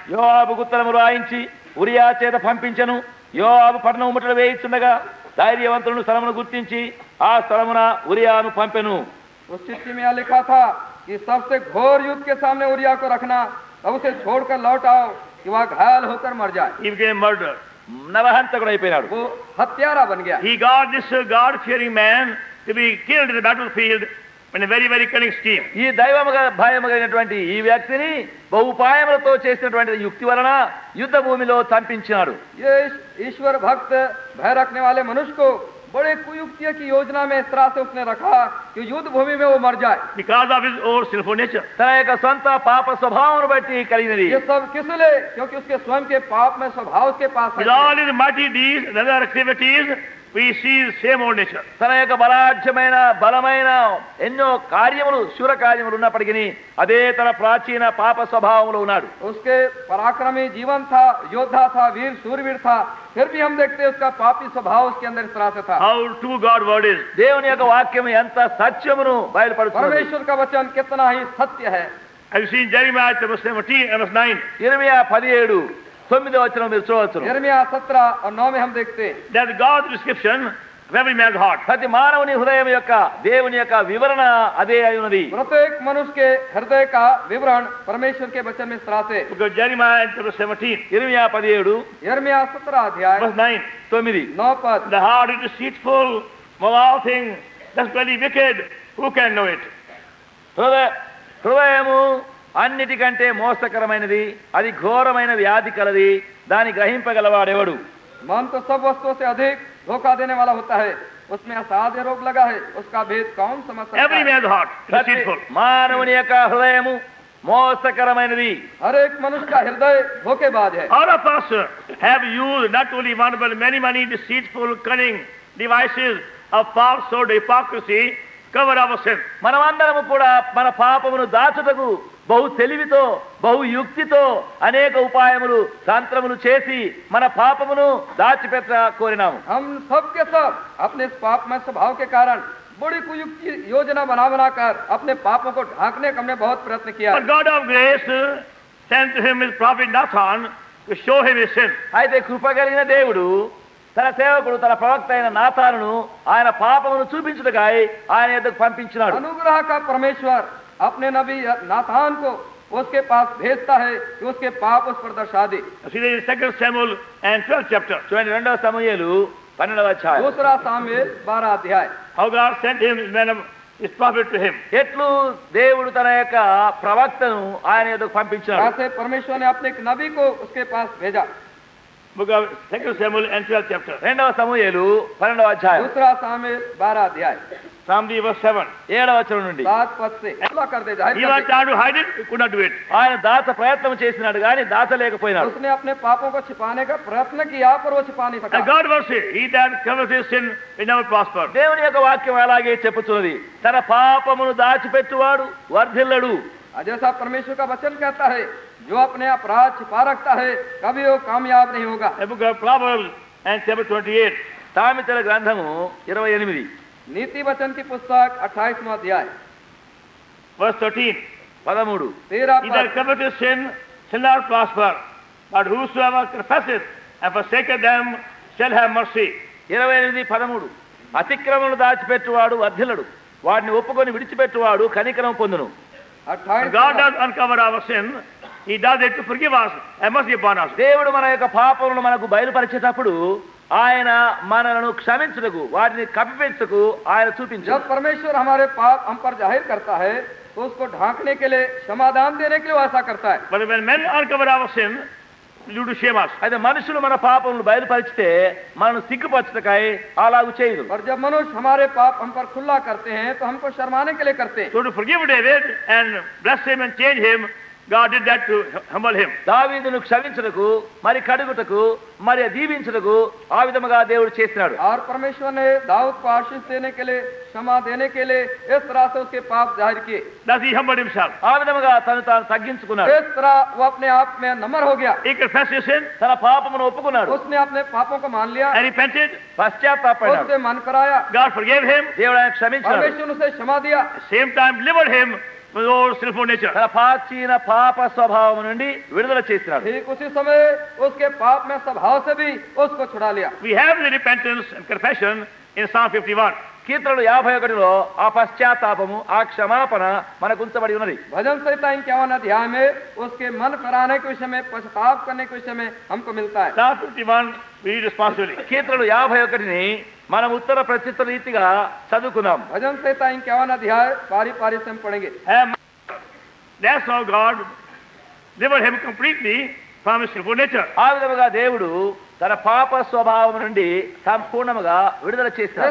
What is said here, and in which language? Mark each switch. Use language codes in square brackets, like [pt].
[te] యోవాబుకు ఉత్తరము రాయించి ఉరియా చేత పంపించను. యోవాబు పట్టణం ముట్టడి వేయిచుండగా ధైర్యవంతులను స్థలమును గుర్తించి ఆ స్థలమున ఉరియాను పంపెను. [hi] उस चिट्ठी में यह लिखा था कि सबसे घोर युद्ध के सामने उरिया को रखना, अब उसे छोड़कर लौट आओ कि वह घायल होकर मर जाए। [en] He became murderer. [te] నరహంతకుడు అయిపోయినాడు. [hi] वो हत्यारा बन गया। [en] He got this God-fearing man to be killed in the battlefield in a very, very cunning scheme. [te] ఈ దైవముగా భయముగైనటువంటి ఈ వ్యక్తిని బహుపాయములతో చేసినటువంటి యుక్తి వలన యుద్ధ భూమిలో చంపించినాడు. [hi] ये ईश्वर भक्त भय रखने वाले मनुष्य को बड़े कुयुक्तियों की योजना में इस तरह से उसने रखा कि युद्ध भूमि में वो मर जाए। [en] Because of his own sinful nature. [te] తన యొక్క సొంత పాప స్వభావమును బట్టి కలిగినది. [hi] ये सब किस लिए? क्योंकि उसके स्वयं के पाप में स्वभाव उसके पास [en] With [hi] है। [en] all his mighty deeds and other activities, we see the same old nature. [te] తన యొక్క బలాఢ్యమైన బలమైన ఎన్నో కార్యములు శూర కార్యములు ఉన్నప్పటికీ అదే తన ప్రాచీన పాప స్వభావంలో ఉన్నాడు. [hi] उसके पराक्रमी जीवन था, योद्धा था, वीर शूरवीर था, फिर भी हम देखते हैं उसका पापी स्वभाव उसके अंदर इस तरह से था। [en] How true God's word is. [te] దేవుని యొక్క వాక్యం ఎంత సత్యమును బయలుపడుతుంది. [hi] परमेश्वर का वचन कितना ही सत्य है। [en] Have you seen Jeremiah chapter 17 and verse 9? [te] ఇర్మియా 17:9 వచనం మీరు చూడవచ్చు. [hi] यिर्मयाह 17 और 9 में हम देखते हैं [en] That's God's description of every man's heart. [te] ప్రతి మానవుని హృదయం యొక్క దేవుని యొక్క వివరణ అదే అయి ఉన్నది. [hi] प्रत्येक मनुष्य के हृदय का विवरण परमेश्वर के वचन में इस तरह से। [en] Because Jeremiah chapter 17, [te] ఇర్మియా 17 [hi] यिर्मयाह 17 अध्याय [en] verse 9. [hi] 9 पद। [en] The heart is deceitful of all things, desperately wicked. Who can know it? [te] హృదయము అన్నిటికంటే మోసకరమైనది, అది ఘోరమైన వ్యాధి కలది, దాని గ్రహింపగలవాడెవడు? [hi] मन तो सब वस्तुओं से अधिक धोखा देने वाला होता है, उसमें असाध्य रोग लगा है, उसका भेद कौन समझ सकता [en] Every [hi] है? [en] man's heart is [te] ప్రతి [en] deceitful. [te] మానవుని యొక్క హృదయము మోసకరమైనది. [hi] हर एक मनुष्य का हृदय धोखेबाज है। [en] All of us have used not only one but many deceitful, cunning devices of falsehood, hypocrisy, cover our sin. [te] మనమందరము కూడా మన పాపమును దాచుటకు బహు తెలివితో బహు యుక్తితో అనేక ఉపాయములు తంత్రములు చేసి మన పాపమును దాచిపెట్ట కోరినాము. [hi] हम सब के सब अपने इस पापमय स्वभाव के कारण बड़ी कुयुक्ति योजना बना कर अपने पापों को ढांकने का हमने बहुत प्रयत्न किया [en] But [hi] है। [en] God of grace sent to him his prophet Nathan to show him his sin. [te] అయితే కృప కలిగిన దేవుడు తన సేవకుడు తన ప్రవక్త అయిన నాతానును ఆయన పాపమును చూపించుటకై ఆయన యొద్దకు పంపించినాడు. [hi] अनुग्रह का परमेश्वर अपने नबी नाथान को उसके पास भेजता है कि उसके पाप उस पर दर्शा दे। [en] See in 2 Samuel and 12th chapter. [te] చూడండి 2వ సమూయేలు 12వ అధ్యాయం. [hi] दूसरा सामुएल 12 अध्याय। [en] How God sent him his prophet to him. [te] ఎట్లు దేవుడు తన యొక్క ప్రవక్తను ఆయన యొద్దకు పంపించాడు. [hi] ऐसे परमेश्वर ने अपने एक नबी को उसके पास भेजा। [en] Book of 2 Samuel and 12th chapter. [te] 2వ సమూయేలు 12వ అధ్యాయం [hi] दूसरा सामुएल 12 अध्याय [en] From the verse 7. [te] 7వ వచనం నుండి [hi] 7 पद से खुला कर दे, जाहिर [en] He [hi] कर [en] was [hi] दे। [en] trying to hide it, he could not do it. [te] ఆయన దాచ ప్రయత్నం చేసినాడు కానీ దాచలేకపోయినాడు. [hi] उसने अपने पापों को छिपाने का प्रयत्न किया पर वो छिपा नहीं [en] And [hi] सका। [en] God will say, he that covers his sin will never prosper. [te] దేవుని యొక్క వాక్యం అలాగే చెప్పుతున్నది, తన పాపమును దాచిపెట్టువాడు వర్ధిల్లడు. [hi] जैसा परमेश्वर का वचन कहता है, जो अपने अपराध छिपा रखता है कभी वो कामयाब नहीं होगा। [en] The book of Proverbs and chapter 28. [te] సామెతల గ్రంథము 28. [hi] नीति वचन की पुस्तक 28वां अध्याय। [en] Verse 13. 13. 13 He that [hi] पद [en] committeth sin shall not prosper, but whosoever confesseth and forsaketh them shall have mercy. 28, 13. [te] అతిక్రమను దాచిపెట్టువాడు వర్ధిల్లడు, వాడిని ఒప్పుకొని విడిచిపెట్టువాడు కనికరం పొందును. 28 [en] God does uncover our sin. He does it to forgive us and mercy upon us. [te] దేవుడు మన యొక్క పాపములను మనకు బయలుపరిచేటప్పుడు ఆయన మనలను క్షమించుటకు, వాటిని కప్పిపెట్టుటకు ఆయన చూపించాడు. [hi] जब परमेश्वर हमारे पाप हम पर जाहिर करता है तो उसको ढांकने के लिए, क्षमादान देने के लिए वो ऐसा करता है. [en] But when men uncover our sin, due to shame us. [te] అయితే మనుషులు మన పాపములను బయలుపరిచితే మనను సిగ్గుపరచుటకై అలాగు చేయదు. [hi] और जब मनुष्य हमारे पाप हम पर खुला करते हैं तो हमको शर्माने के लिए करते हैं. [en] So to forgive David and bless him and change him, God did that to humble him. [te] దావీదును క్షమించుటకు, మరి కడుగుటకు, మరి దీవించుటకు ఆ విధముగా దేవుడు చేసినాడు. [hi] और परमेश्वर ने दाऊद को आशीष देने के लिए, क्षमा देने के लिए इस तरह से उसके पाप जाहिर किए. [en] Thus he humbled himself. [te] ఆ విధముగా తను తాను తగ్గించుకున్నాడు. [hi] इस तरह वो अपने आप में नम्र हो गया. [en] He confessed his sin [te] తన పాపమును ఒప్పుకున్నాడు, [hi] उसने अपने पापों को मान लिया, [en] and repented. [te] పశ్చాత్తాపడినాడు. [hi] उससे मन कराया, [en] God forgave him. [te] దేవుడు ఆయన క్షమించాడు. [hi] परमेश्वर ने उसे क्षमा दिया. [en] Same time delivered him from his old sinful nature. [te] తన ప్రాచీన పాప స్వభావం నుండి విడుదల చేసినాడు. [hi] ठीक उसी समय उसके पाप में स्वभाव से भी उसको छुड़ा लिया. [en] We have the repentance and confession in Psalm 51. [te] కీర్తనలు 51లో ఆ పశ్చాత్తాపము, ఆ క్షమాపణ మనకు ఉంచబడి ఉన్నది. [hi] भजन संहिता 51 अध्याय में उसके मन कराने के विषय में, पश्चाताप करने के विषय में हमको मिलता है. [en] Psalm 51 we read responsibly. [te] కీర్తనలు 51ని మనం ఉత్తర ప్రత్యుత్తర రీతిగా చదువుకున్నాం. [hi] भजन संहिता 51 अध्याय पारी पारी से हम पढ़ेंगे. [en] And that's how God delivered him completely from his sinful nature. [te] ఆ విధముగా దేవుడు తన పాప స్వభావం నుండి సంపూర్ణముగా విడుదల చేశాడు.